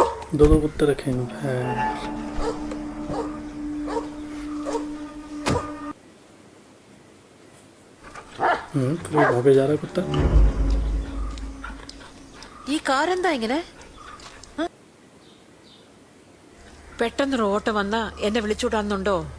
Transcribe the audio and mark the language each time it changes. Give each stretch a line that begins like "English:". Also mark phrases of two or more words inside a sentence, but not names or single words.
Hindi: दो कुत्ते रखे हैं भैंस। फिर भागे जा रहा है कुत्ता।
Malayalam: ഈ കാരെന്താ ഇങ്ങനെ? പെട്ടെന്നൊരു ഓട്ടം വന്നാ എന്നെ വിളിച്ചുവിടാന്നുണ്ടോ?